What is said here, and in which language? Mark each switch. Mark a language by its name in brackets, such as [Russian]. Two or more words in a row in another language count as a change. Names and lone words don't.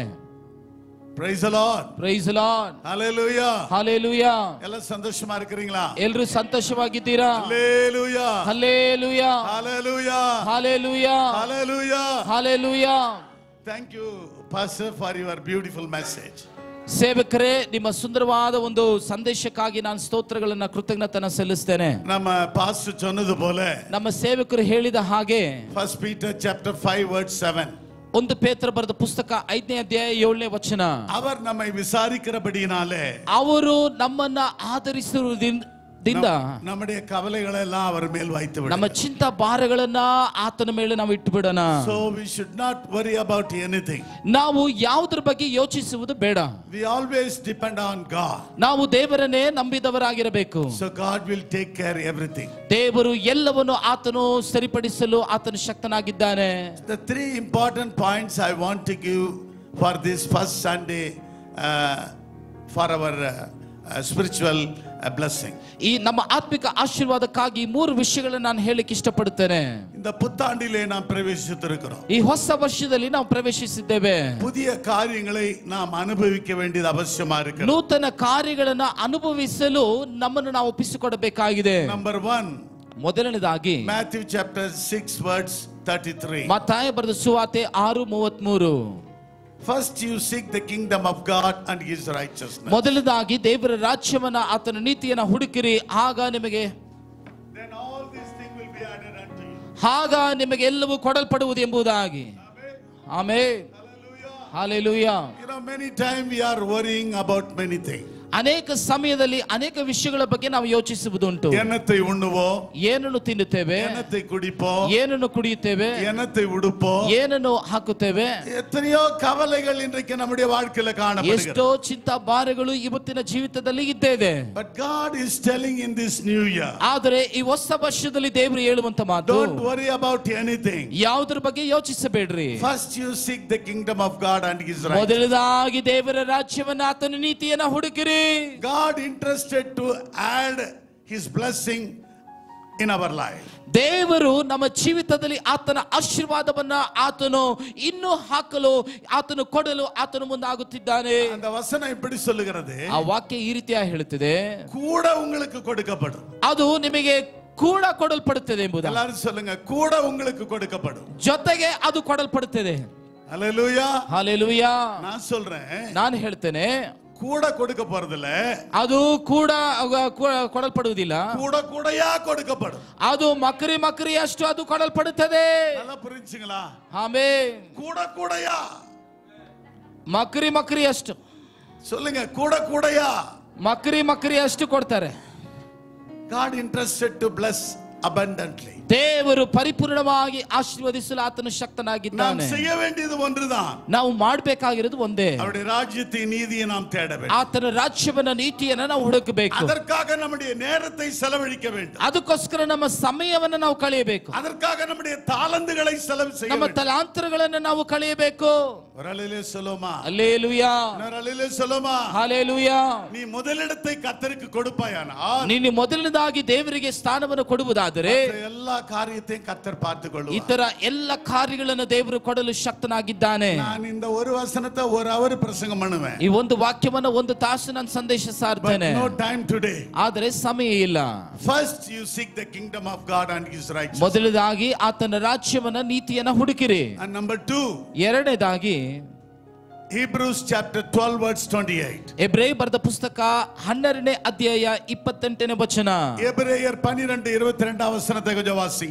[English] Praise the Lord. Praise the Lord. Hallelujah. Hallelujah. [Tamil] எல்ல சந்தோஷமா இருக்கிறீங்களா? [Kannada] ಎಲ್ಲರೂ ಸಂತೋಷವಾಗಿದ್ದೀರಾ? [English] Hallelujah. Hallelujah. Hallelujah. Hallelujah. Hallelujah. Hallelujah. Thank you, Pastor, for your beautiful message. [Kannada] ಸೇವಕರೇ, ನಿಮ್ಮ ಸುಂದರವಾದ ಒಂದು ಸಂದೇಶಕ್ಕಾಗಿ ನಾನು ಸ್ತೋತ್ರಗಳನ್ನ ಕೃತಜ್ಞತೆಯನ್ನು ಸಲ್ಲಿಸ್ತೇನೆ. [Tamil] நம்ம பாஸ்டர் சொன்னது போல [Kannada] ನಮ್ಮ ಸೇವಕರು ಹೇಳಿದ ಹಾಗೆ [English] 1 Peter chapter 5 verse 7 [Kannada] ಒಂದು ಪೇತ್ರ ಬರೆದ ಪುಸ್ತಕ 5ನೇ ಅಧ್ಯಾಯ 7ನೇ ವಚನ. [Tamil] அவர் நம்மை விசாரிக்கிறபடியினாலே [Kannada] ಅವರು ನಮ್ಮನ್ನ ಆಧರಿಸಿರುವುದರಿಂದ [Tamil] நம்முடைய கவலைகளை எல்லாம் அவர் மேல் வைத்து விடுங்க. [Kannada] ನಮ್ಮ ಚಿಂತಾ ಭಾರಗಳನ್ನ ಆತನ ಮೇಲೆ ನಾವು ಇಟ್ಟು ಬಿಡೋಣ. [English] So we should not worry about anything. [Kannada] ನಾವು ಯಾವುದರ ಬಗ್ಗೆ ಯೋಚಿಸುವುದು ಬೇಡ. [English] We always depend on God. [Kannada] ನಾವು ದೇವರನ್ನೇ ನಂಬಿದವರಾಗಿರಬೇಕು. [English] So God will take care everything. [Kannada] ದೇವರು ಎಲ್ಲವನ್ನು ಆತನು ಸರಿಪಡಿಸಲು ಆತನು ಶಕ್ತನಾಗಿದ್ದಾನೆ. [English] The three important points I want to give for this first Sunday for our spiritual blessing. [Kannada] ಈ ನಮ್ಮ ಆತ್ಮಿಕ ಆಶೀರ್ವಾದಕ್ಕಾಗಿ ಮೂರು ವಿಷಯಗಳನ್ನು ನಾನು ಹೇಳಕ್ಕೆ ಇಷ್ಟಪಡುತ್ತೇನೆ. [Tamil] இந்த புத்தாண்டிலே நாம் பிரவேசித்திருக்கிறோம். [Kannada] ಈ ಹೊಸ ವರ್ಷದಲ್ಲಿ ನಾವು ಪ್ರವೇಶಿಸಿದ್ದೇವೆ. [Tamil] புதிய காரியங்களை நாம் அனுபவிக்க வேண்டியது அவசியமா இருக்கு. [Kannada] ನೂತನ ಕಾರ್ಯಗಳನ್ನು ಅನುಭವಿಸಲು ನಮ್ಮನ್ನು ನಾವು ಒಪ್ಪಿಸಿಕೊಡಬೇಕಾಗಿದೆ. [English] Number 1, [Kannada] ಮೊದಲನೇದಾಗಿ [English] Matthew chapter 6 verse 33. [Kannada] ಮತ್ತಾಯ ಬರೆದ ಸುವಾರ್ತೆ 6:33. [English] First you seek the kingdom of God and his righteousness. [Kannada] ಮೊದಲನೇದಾಗಿ ದೇವರ ರಾಜ್ಯವನ್ನ ಆತನ ನೀತಿಯನ್ನ ಹುಡುಕಿರಿ, ಆಗ ನಿಮಗೆ [English] Then all these things will be added unto you. [Kannada] ಆಗ ನಿಮಗೆ ಎಲ್ಲವೂ ಕೊಡಲ್ಪಡುವುದು ಎಂಬುದಾಗಿ. ಆಮೆನ್. [English] Hallelujah. You know, many times we are worrying about many things. [Kannada] ಅನೇಕ ಸಮಯದಲ್ಲಿ ಅನೇಕ ವಿಷಯಗಳ ಬಗ್ಗೆ ನಾವು ಯೋಚಿಸುವುದುಂಟು. [Tamil] என்னத்தை உண்ணுவோம், [Kannada] ಏನನ್ನು ತಿನ್ನುತ್ತೇವೆ, [Tamil] என்னத்தை குடிப்போம், [Kannada] ಏನನ್ನು ಕುಡಿಯುತ್ತೇವೆ, [Tamil] என்னத்தை உடுப்போம், [Kannada] ಏನನ್ನು ಹಾಕುತ್ತೇವೆ. [Tamil] எத்தனையோ கவலைகள் இன்றைக்கு நம்முடைய வாழ்க்கையில காணப்படுகிறது. [Kannada] ಎಷ್ಟೋ ಚಿಂತಾ ಭಾರಗಳು ಇವತ್ತಿನ ಜೀವಿತದಲ್ಲಿ ಇದ್ದೇವೆ. [English] But God is telling in this new year, [Kannada] ಆದರೆ ಈ ಹೊಸ ವರ್ಷದಲ್ಲಿ ದೇವರು ಹೇಳುವಂತ ಮಾತು, [English] don't worry about anything. [Kannada] ಯಾವುದರ ಬಗ್ಗೆ ಯೋಚಿಸಬೇಡ್ರಿ. [English] First you seek the kingdom of God and his righteousness. [Kannada] ಮೊದಲದಾಗಿ ದೇವರ ರಾಜ್ಯವನ್ನ ಆತನ ನೀತಿಯನ್ನ ಹುಡುಕಿರಿ. [English] God interested to add his blessing in our life. [Kannada] ದೇವರು ನಮ್ಮ ಜೀವಿತದಲ್ಲಿ ಆತನ ಆಶೀರ್ವಾದವನ್ನ ಆತನು ಇನ್ನೂ ಹಾಕಲು, ಆತನು ಕೊಡಲು ಆತನು ಮುಂದಾಗುತ್ತಿದ್ದಾನೆ. [Tamil] அந்த வசனம் இப்படி சொல்லுகிறது, [Kannada] ಆ ವಾಕ್ಯ ಈ ರೀತಿಯಾಗಿ ಹೇಳುತ್ತದೆ, [Tamil] கூட உங்களுக்கு கொடுக்கப்படும். [Kannada] ಅದು ನಿಮಗೆ ಕೂಡ ಕೊಡಲ್ಪಡುತ್ತದೆ ಎಂಬುದು. [Tamil] எல்லாரும் சொல்லுங்க, கூட உங்களுக்கு கொடுக்கப்படும். [Kannada] ಜೊತೆಗೆ ಅದು ಕೊಡಲ್ಪಡುತ್ತದೆ. [Tamil] ஹalleluya. [Kannada] ಹಲ್ಲೆಲೂಯಾ. [Tamil] நான் சொல்றேன், [Kannada] ನಾನು ಹೇಳ್ತೇನೆ, [Tamil] கூட கொடுக்க போறதில்ல, [Kannada] ಅದು ಕೂಡ ಕೊಡಲ್ಪಡುವುದಿಲ್ಲ, [Tamil] கூட கூடையா கொடுக்கப்படும். [Kannada] ಅದು ಮಕರಿ ಅಷ್ಟು ಅದು ಕೊಡಲ್ಪಡುತ್ತದೆ. [Tamil] நல்லா புரிஞ்சுங்களா? [Kannada] ಆಮೆನ್. [Tamil] கூட கூடையா [Kannada] ಮಕರಿ ಅಷ್ಟು [Tamil] சொல்லுங்க, கூட கூடையா [Kannada] ಮಕರಿ ಅಷ್ಟು ಕೊಡ್ತಾರೆ. [English] God interested to bless abundantly. [Kannada] ದೇವರು ಪರಿಪೂರ್ಣವಾಗಿ ಆಶೀರ್ವದಿಸಲು ಆತನು ಶಕ್ತನಾಗಿದ್ದಾನೆ. [Tamil] நாம் செய்ய வேண்டியது ஒன்றுதான், [Kannada] ನಾವು ಮಾಡಬೇಕಾಗಿರೋದು ಒಂದೇ, [Tamil] அவருடைய ராஜ்யத்தின் நீதியை நாம் தேட வேண்டும். [Kannada] ಆತನ ರಾಜ್ಯವನ್ನ ನೀತಿಯನ್ನ ನಾವು ಹುಡುಕಬೇಕು. [Tamil] அதற்காக நம்முடைய நேரத்தை செலவழிக்க வேண்டும். [Kannada] ಅದಕ್ಕೋಸ್ಕರ ನಮ್ಮ ಸಮಯವನ್ನ ನಾವು ಕಳೆಯಬೇಕು. [Tamil] அதற்காக நம்முடைய தாளந்துகளை செலவு செய்ய [Kannada] ನಮ್ಮ [Tamil] வேண்டும். [Kannada] ತಲಾಂತರಗಳನ್ನ ನಾವು ಕಳೆಯಬೇಕು. [Tamil] வரலிலே சொல்லுமா, அல்லேலூயா, வரலிலே சொல்லுமா, ஹalleluya. நீ முதலிடத்தை கர்த்தருக்கு கொடுப்பாயானால், [Kannada] ನೀನು ಮೊದಲನೇದಾಗಿ ದೇವರಿಗೆ ಸ್ಥಾನವನ್ನು ಕೊಡುವುದಾದರೆ [Tamil] எல்லா காரியத்தையும் கர்த்தர் பார்த்துக் கொள்வார். [Kannada] ಇತರ ಎಲ್ಲ ಕಾರ್ಯಗಳನ್ನು ದೇವರು ಕೊಡಲು ಶಕ್ತನಾಗಿದ್ದಾನೆ. [Tamil] நான் இந்த ஒரு வசனத்தை ஒரு அவர் பிரசங்கம் பண்ணுவேன். [Kannada] ಈ ಒಂದು ವಾಕ್ಯವನ್ನ ಒಂದು ತಾಸು ನಾನು ಸಂದೇಶ ಸಾರ್ತೇನೆ. [English] No time today. [Kannada] ಆದರೆ ಸಮಯ ಇಲ್ಲ. [English] First you seek the kingdom of God and his righteousness. [Kannada] ಮೊದಲನೇದಾಗಿ ಆತನ ರಾಜ್ಯವನ್ನ ನೀತಿಯನ್ನ ಹುಡುಕಿರಿ. [English] And number 2, [Kannada] ಎರಡನೇದಾಗಿ [English] Hebrews chapter 12 verse 28. [Kannada] ಎಬ್ರೇಯ ಬರೆದ ಪುಸ್ತಕ 12ನೇ ಅಧ್ಯಾಯ 28ನೇ ವಚನ. [Tamil] எபிரேயர் 12:22 வசனத்தை கொஞ்சம் வாசிங்க.